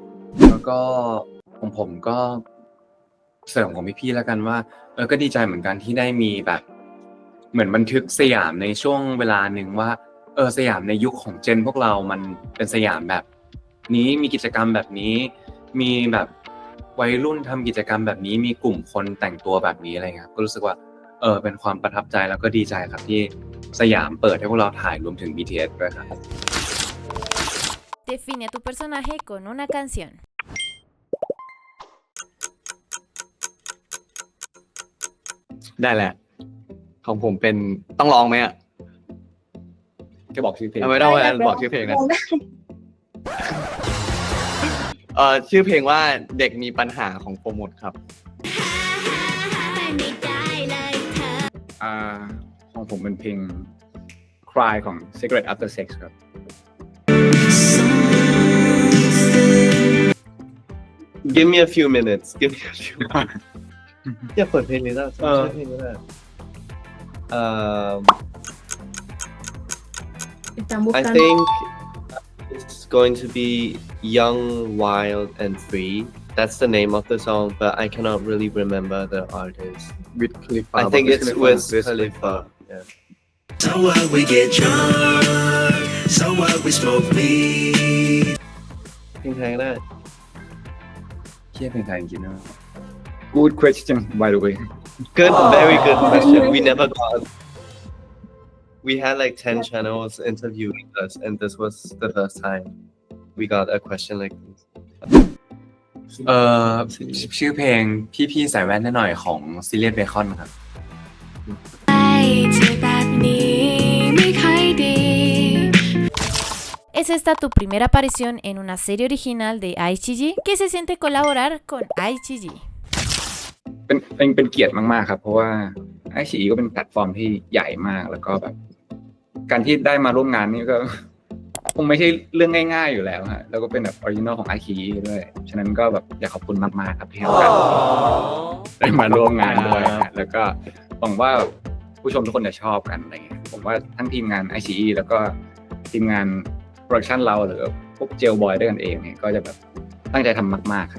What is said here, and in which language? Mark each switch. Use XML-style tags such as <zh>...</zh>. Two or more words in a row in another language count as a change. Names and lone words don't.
<th>แล้วก็ของผมก็เสริมของพี่ๆแล้วกันว่าก็ดีใจเหมือนกันที่ได้มีแบบเหมือนบันทึกสยามในช่วงเวลาหนึ่งว่าสยามในยุคของเจนพวกเรามันเป็นสยามแบบนี้มีกิจกรรมแบบนี้มีแบบวัยรุ่นทำกิจกรรมแบบนี้มีกลุ่มคนแต่งตัวแบบนี้อะไรเงี้ยก็รู้สึกว่าเป็นความประทับใจแล้วก็ดีใจครับที่สยามเปิดให้พวกเราถ่ายรวมถึง BTS ด้วยครับ</th> <es>Define a tu personaje con una canción.</es> <th>ได้แหละ ของผมเป็นต้องร้องไหมอ่ะ จะบอกชื่อเพลง ไม่ต้องบอกชื่อเพลงนะชื่อเพลงว่าเด็กมีปัญหาของโปรโมทครับ ของผมเป็นเพลง Cry ของ Cigarette After Sex ครับ</th> <en>Give me a few minutes. Give me a few minutes.</en> <th>อย่าเปิดเพลงนี้ได้ใช่เพลงนี้ได้</th> <en>I think it's going to be Young, Wild and Free. That's the name of the song, but I cannot really remember the artist. with Khalifa I think it's Wiz Khalifa. Yeah. So what we get drunk, so what we smoke weed.</en> <th>เพลงไทยก็ได้ เที่ยเป็นไทยจริงๆนะ</th> <en>Good question by the way Good, very good question. We never got. We had like 10 channels interviewing us, and this was the first time we got a question like this.</en> <th>ชื่อเพลงพี่ๆใส่แว่นให้หน่อยของซีเรียสเบคอนครับ</th> <es>¿Es esta tu primera aparición en una serie original de IGG? ¿Qué se siente colaborar con IGG?</es> <th>เป็นเกียรติมากๆครับ เพราะว่า iQIYI ก็เป็นแพลตฟอร์มที่ใหญ่มากแล้วก็แบบการที่ได้มาร่วมงานนี่ก็ คงไม่ใช่เรื่องง่ายๆอยู่แล้วฮะแล้วก็เป็นแบบออริจินอลของ iQIYI ด้วยฉะนั้นก็แบบอยากขอบคุณมากๆครับที่ให้โอกาสได้มาร่วมงานด้วยฮะแล้วก็หวังว่าผู้ชมทุกคนจะชอบกันอะไรเงี้ยผมว่าทั้งทีมงาน iQIYI แล้วก็ทีมงานโปรดักชันเราหรือพวกเจลบอยด้วยกันเองเนี่ยก็จะแบบตั้งใจทำมากๆครับ</th>